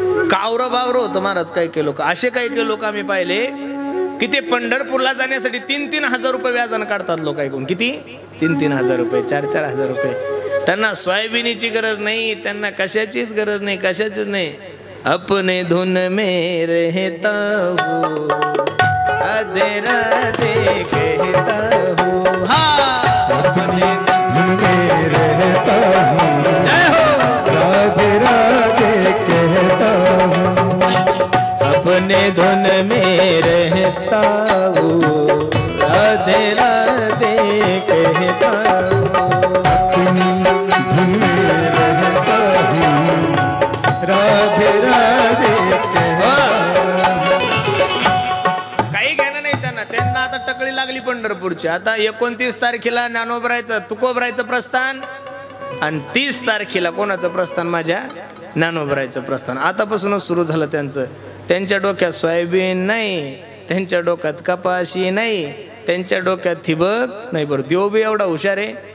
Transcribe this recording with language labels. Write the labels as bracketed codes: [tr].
[mr] कावरं बावरं होतं महाराज. काही लोक असे काही लोक आम्ही पाहिले की ते पंढरपूरला जाण्यासाठी 3-3 हजार रुपये व्याजानं काढतात लोक ऐकून. किती? 3-3 हजार रुपये, 4-4 हजार रुपये. त्यांना सोयाबीनची गरज नाही, त्यांना कशाचीच गरज नाही, कशाचीच नाही. [hi] अपने धुन में रहता हूँ, राधे राधे कहता हूँ. अपने धुन में रहता हूँ, राधे राधे कहता हूँ. अपने धुन में रहता हूँ, राधे राधे कहता हूँ. अपनी धुन में रहता हूँ, राधे राधे कहता हूँ. [mr] काही घेणं नाही त्यांना. त्यांना आता टकळी लागली पंढरपूरची. आता 29 तारखेला ज्ञानोबरायचं तुकोबरायचं प्रस्थान आणि 30 तारखेला कोणाचं प्रस्थान? माझ्या ज्ञानोबरायचं प्रस्थान. आतापासूनच सुरू झालं त्यांचं. त्यांच्या डोक्यात सोयाबीन नाही, त्यांच्या डोक्यात कपाशी नाही, त्यांच्या डोक्यात ठिबक नाही. बरं देव बी एवढा हुशार आहे,